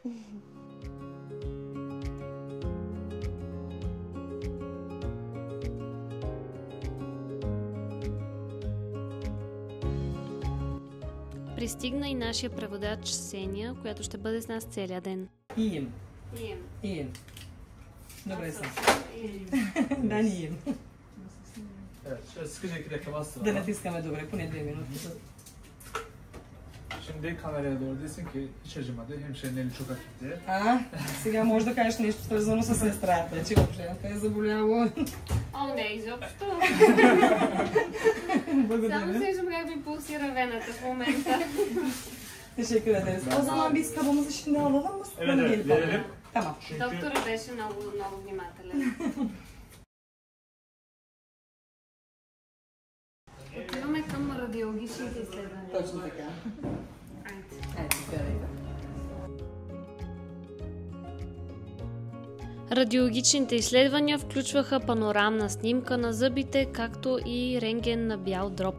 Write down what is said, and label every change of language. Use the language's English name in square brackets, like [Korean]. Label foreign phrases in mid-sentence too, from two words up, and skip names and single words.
[Bulgarian] Пристигна и нашия преводач Сеня, която ще бъде с нас целия ден. Иен. Добре съм. Да, ни Иен. Да натискаме добре, поне 2 минути. [Turkish] Şimdi kameraya doğru desin ki hiç acımadı, hemşirenin eli çok hafifti. [Bulgarian] Сега може да кажеш нещо свързано с сестрата, че въобще е заболяла. О, не, изобщо. Благодаря. Само сещам как ми пулсира вената в момента. [Turkish] Teşekkür ederiz. O zaman biz kabımızı şimdi alalım mı? Evet, verelim. Tamam. [Bulgarian] Доктора беше много внимателен. Отиваме към радиологичните изследвания. Точно така. Айде. Радиологичните изследвания включваха панорамна снимка на зъбите, както и рентген на бял дроб.